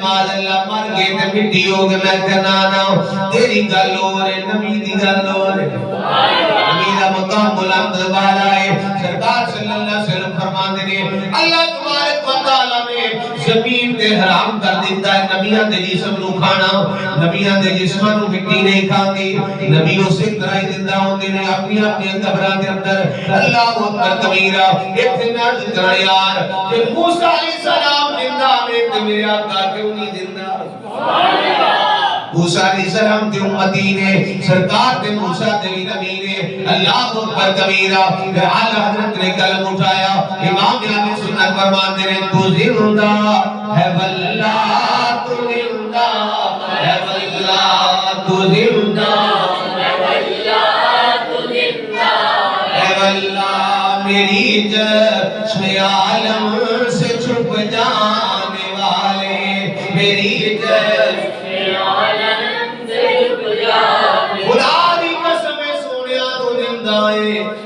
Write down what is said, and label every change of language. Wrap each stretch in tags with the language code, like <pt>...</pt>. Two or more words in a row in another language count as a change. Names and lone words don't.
<pa>ماذ اللہ مر گئے تے مٹی ہو گئے میں کہنا نا تیری گل ہو رہے نبی دی گل ہو رہے نبی دا مقام بلند والا ہے سرکار</pa> <ar>صلی اللہ علیہ وسلم</ar> <ur>فرماتے ہیں</ur> <ar>اللہ تبارک و تعالی</ar> <pa>نے زمین تے حرام کر دیتا ہے نبیاں دے جسم نو کھانا نبیاں دے جسم نو مٹی نہیں کھاندی نبی اسی طرح ہی زندہ ہوندے نے اپنی اپنی قبراں دے اندر</pa> <ar>اللہ اکبر کبیرہ</ar> <pa>اتنے عرض کرنا یار کہ موسیٰ علیہ السلام زندہ نے تے میرے آقا کیوں نہیں زندہ موسیٰ علیہ السلام تے امتی نے سرکار تے موسیٰ تے نبی نے اللہ</pa> <ur>اکبر کبیرہ اعلی حضرت نے کلم اٹھایا امام اہل سنت فرماتے ہیں تو زندہ ہے واللہ تو زندہ ہے واللہ تو زندہ ہے واللہ تو زندہ ہے واللہ میری چشم عالم سے چھپ جانے والے میری چشم عالم سے چھپ جانے</ur> <pa>خدا دی قسم سونیا</pa> <ur>تو زندہ ہے</ur>